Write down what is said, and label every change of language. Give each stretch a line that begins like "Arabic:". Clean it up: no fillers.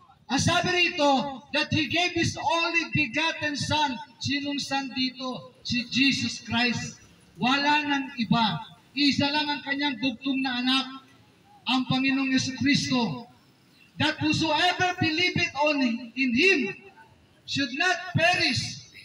Filipino: Ang sabi rito,
English: that He gave His only begotten Son.
Filipino: Sinong Son dito? Si Jesus Christ. Wala nang iba. Isa lang ang kanyang bugtong na anak, ang Panginoong Jesucristo.
English: That whosoever believeth in Him should not perish.